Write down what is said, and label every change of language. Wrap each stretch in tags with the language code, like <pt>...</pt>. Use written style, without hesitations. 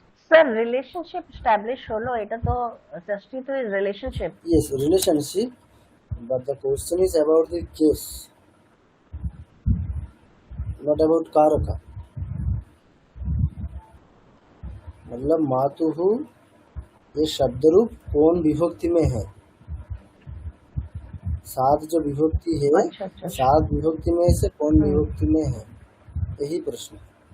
<bn>Sir relationship establish হলো, এটা তো ষষ্ঠী তো is relationship.</bn> <en>Yes, relationship, but the question is about the case, not about karaka.</en> <hi>मतलब मातुः ये शब्द रूप कौन विभक्ति में है, सात जो विभक्ति है, अच्छा अच्छा अच्छा। सात विभक्ति में से कौन विभक्ति में है, यही प्रश्न है।</hi>